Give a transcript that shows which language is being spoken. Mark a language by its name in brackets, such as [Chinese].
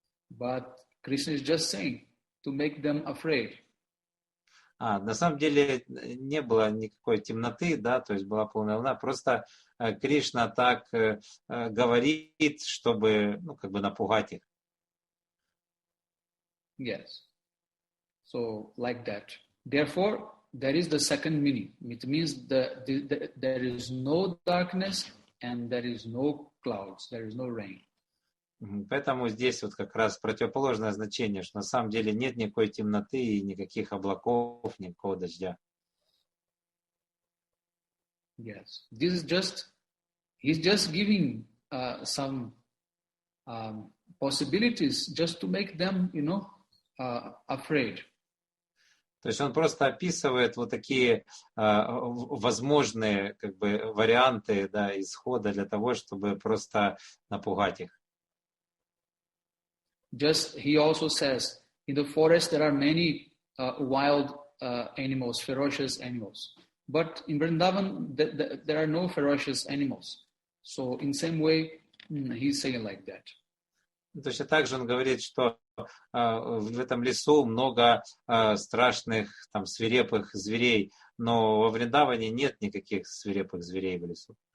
[English] But Krishna is just saying to make them afraid. [Russian] На самом деле не было никакой темноты, да, то есть была полная луна. Просто Кришна так говорит, чтобы, как бы напугать их. [English] Yes. So like that. Therefore, there is the second meaning. It means there is no darkness and there is no clouds. There is no rain. [Russian] Поэтому здесь вот как раз противоположное значение, что на самом деле нет никакой темноты и никаких облаков, никакого дождя. [English] Yes, this is he's just giving some possibilities just to make them, afraid. [Russian] То есть он просто описывает вот такие возможные варианты, да, исхода для того, чтобы просто напугать их. [English] Just he also says, in the forest there are many wild animals, ferocious animals. But in Vrindavan there are no ferocious animals. So in same way, he's saying like that. [Russian] Точно так же он говорит, что в этом лесу много страшных, там, свирепых зверей, но во Вриндаване нет никаких свирепых зверей в лесу.